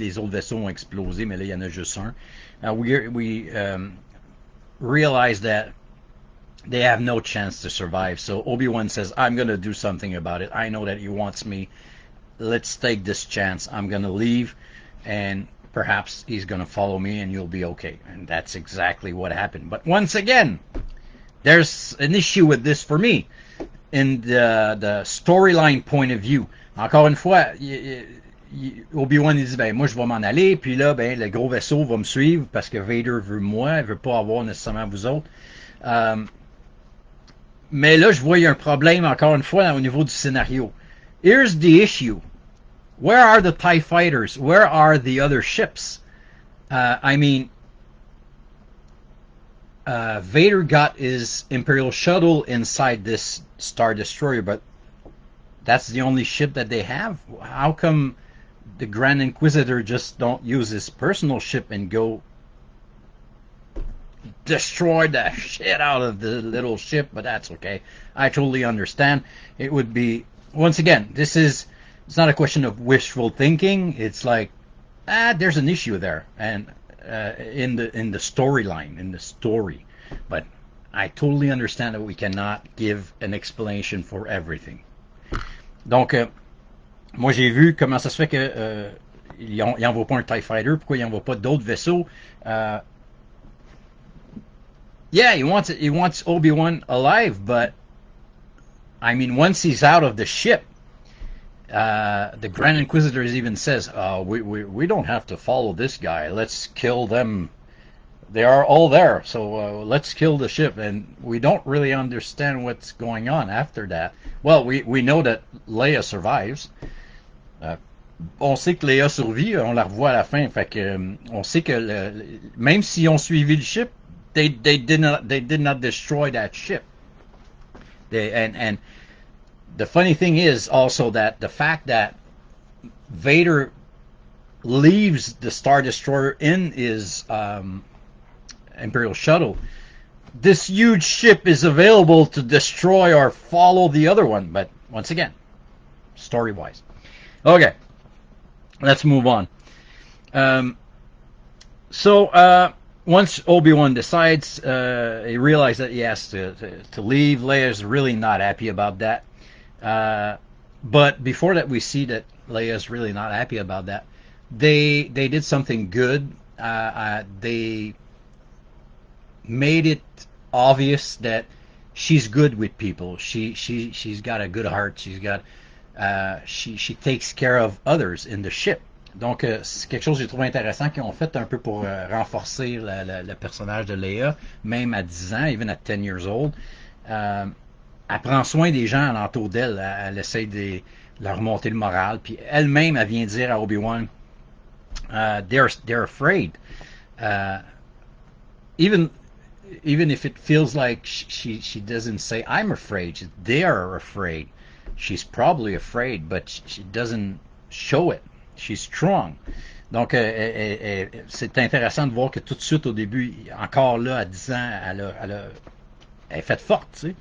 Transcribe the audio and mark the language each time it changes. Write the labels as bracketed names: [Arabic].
[French] Les autres vaisseaux ont explosé, mais là, il y en a juste un. [English] We realize that they have no chance to survive. So Obi-Wan says, I'm going to do something about it. I know that he wants me. Let's take this chance. I'm going to leave, and perhaps he's going to follow me, and you'll be okay. And that's exactly what happened. But once again, there's an issue with this for me. In the storyline point of view. [French] Encore une fois, Obi-Wan dit, ben moi je vais m'en aller, puis là, ben le gros vaisseau va me suivre parce que Vader veut moi, il veut pas avoir nécessairement vous autres. Mais là, je vois il y a un problème encore une fois au niveau du scénario. [English] Here's the issue. Where are the TIE fighters? Where are the other ships? I mean, Vader got his Imperial shuttle inside this Star Destroyer, but that's the only ship that they have. How come the Grand Inquisitor just don't use his personal ship and go destroy the shit out of the little ship? But that's okay. I totally understand. It would be, once again, it's not a question of wishful thinking. It's like, there's an issue there, and in the storyline, in the story. But I totally understand that we cannot give an explanation for everything. [French] Donc, moi j'ai vu comment ça se fait que il envoie pas un TIE Fighter, pourquoi il envoie pas d'autres vaisseaux. [English] Yeah, he wants Obi-Wan alive, but I mean, once he's out of the ship, the Grand Inquisitor even says, we don't have to follow this guy. Let's kill them. They are all there, so let's kill the ship. And we don't really understand what's going on after that. Well, we know that Leia survives. [French] On sait que Leia survit, on la revoit à la fin. Fait que on sait que même s'ils ont suivi le ship, [English] they did not destroy that ship. And the funny thing is also that the fact that Vader leaves the Star Destroyer in his Imperial shuttle, this huge ship is available to destroy or follow the other one. But once again, story-wise. Okay, let's move on. So once Obi-Wan decides, he realizes that he has to leave. Leia's really not happy about that. But before that, we see that Leia's really not happy about that. They did something good. They made it obvious that she's good with people. She's got a good heart. She takes care of others in the ship. [French] Donc, c'est quelque chose que j'ai trouvé intéressant qu'ils ont fait un peu pour renforcer le personnage de Leia, même à 10 ans, [English] even at 10 years old. [French] Elle prend soin des gens alentour d'elle. Elle essaie de leur remonter le moral. Puis elle-même, elle vient dire à Obi-Wan, [English] they're afraid. Even if it feels like she doesn't say, I'm afraid, they are afraid. She's probably afraid, but she doesn't show it. She's strong. [French] Donc, c'est intéressant de voir que tout de suite au début, encore là, à 10 ans, elle est faite forte, tu sais.